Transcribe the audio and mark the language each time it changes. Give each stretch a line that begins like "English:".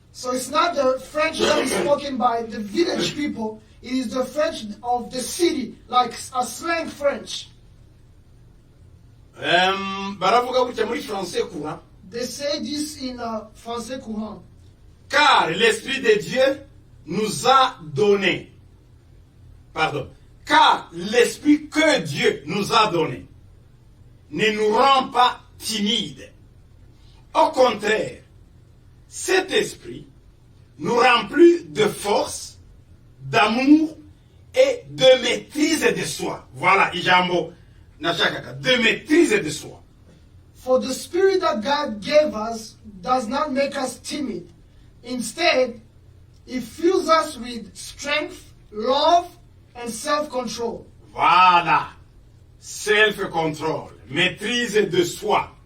English: So it's not the French that is spoken by the village people. It is the French of the city, like a slang French.
Kinyarwanda: Baravuga gutya muri français courant.
English: They say this in Français courant.
French: Car l'Esprit de Dieu nous a donné. Pardon. Car l'Esprit que Dieu nous a donné ne nous rend pas timides. Au contraire, cet Esprit nous remplit de force, d'amour et de maîtrise de soi. Voilà,
Kinyarwanda: ijambo nashakaka,
French: de maîtrise de soi.
English: For the Spirit that God gave us does not make us timid. Instead, It fills us with strength, love, and self-control. Voilà. Self-control.
French: Maîtrise de soi.